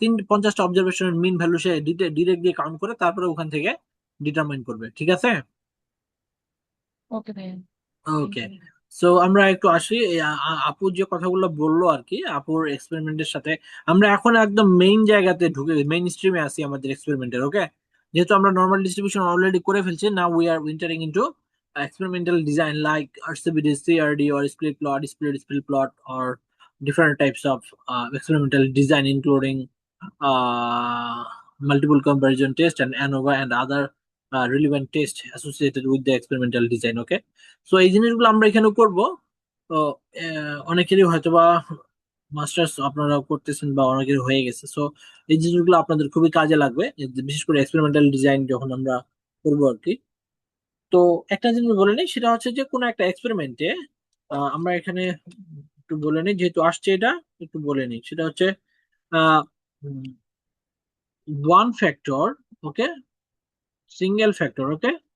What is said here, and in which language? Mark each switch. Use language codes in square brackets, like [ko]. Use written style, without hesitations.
[bn] 50টা অবজারভেশনের mean value সে direct দিয়ে count করে তারপরে ওখান থেকে ডিটারমাইন করবে, ঠিক আছে। ওকে ভাইয়া, থ্যাংক ওকে, [en] You. [bn] সো আমরা একটু আসি এই আপু যে কথাগুলো বললো আর কি, আপুর এক্সপেরিমেন্টের সাথে আমরা এখন একদম মেইন জায়গাতে ঢুকে, মেইন স্ট্রিমে আসি আমাদের এক্সপেরিমেন্টের, ওকে। যেহেতু আমরা নর্মাল ডিস্ট্রিবিউশন অলরেডি করে ফেলছি, [en] Now we are entering into experimental design like RCBD, CRD, or split plot, or different types of experimental design, including uh, multiple comparison test and ANOVA and other relevant tests associated with the experimental design, okay. [bn] So এই জিনিসগুলো আমরা এখানে করব। তো অনেকেরই হয়তোবা masters আপনারা করতেছেন বা অনেকের হয়ে গেছে, সো এই জিনিসগুলো আপনাদের খুবই কাজে লাগবে, বিশেষ করে এক্সপেরিমেন্টাল ডিজাইন যখন আমরা করবো আর কি। তো একটা জিনিস বলে নিই, সেটা হচ্ছে যে কোনো একটা এক্সপেরিমেন্টে আমরা এখানে একটু বলে নিই, যেহেতু আসছে এটা একটু বলে নিই, সেটা হচ্ছে ওয়ান ফ্যাক্টর, ওকে, সিঙ্গেল ফ্যাক্টর, ওকে।